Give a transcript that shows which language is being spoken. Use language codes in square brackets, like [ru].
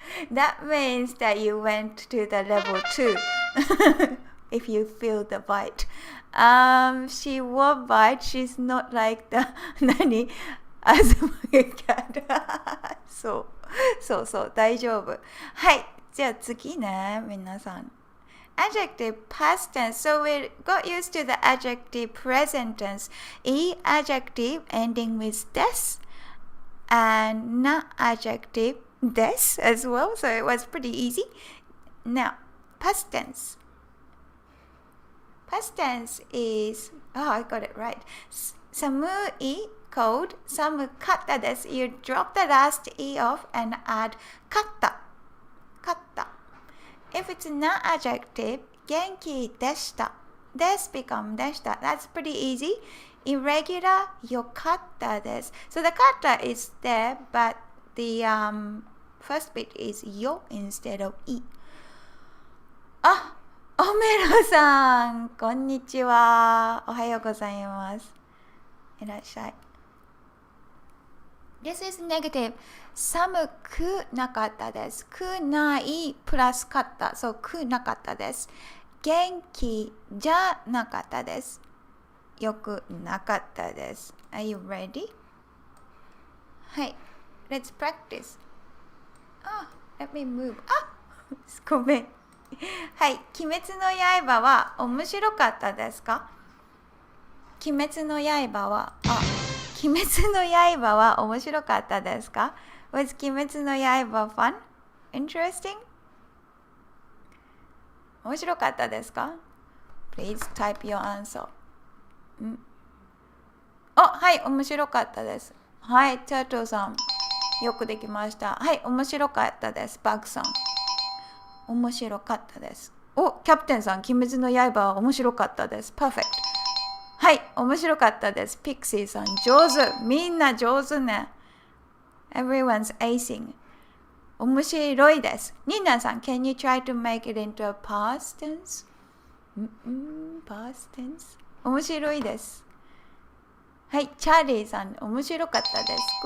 [en] That means that you went to the level 2 if you feel the bite. She won't bite. She's not like the 何東cat [ja] そう大丈夫。はい、じゃあ次ね皆さん。 [en] Adjective past tense. So we got used to the adjective present tense. Adjective ending with des and adjective des as well. So it was pretty easy. Now, past tense. Past tense is, I got it right. [ja] 寒い cold, 寒かったです。 [en] You drop the last e off and add かった。 If it's not adjective, [ja] 元気でした。 [en] Des become でした。 That's pretty easy. Irregular, よかったです。 So the かった is there, but the first bit is よ instead of い。 [ja] オメロさん、こんにちは。おはようございます。いらっしゃい。 [en] This is negative. [ja] 寒くなかったです。くないプラスかった。そう、くなかったです。元気じゃなかったです。よくなかったです。 [en] Are you ready? はい。Let's practice. Let me move. ごめん。はい。 [ja] 鬼滅の刃は面白かったですか？鬼滅の刃は、鬼滅の刃は面白かったですか？ [en] Was 鬼滅の刃 fun? Interesting? [ja] 面白かったですか？ [en] Please type your answer. [ja] はい、面白かったです。はい、チャートさん。よくできました。はい、面白かったです。バグさん。面白かったです。キャプテンさん、鬼滅の刃は面白かったです。Perfect. はい、面白かったです。ピクシーさん、上手。みんな上手ね。 [en] Everyone's acing. [ja] 面白いです。 [en] ニーナさん、can you try to make it into a past tense? Past tense? [ja] 面白いです。はい、チャーリーさん、面白かったです。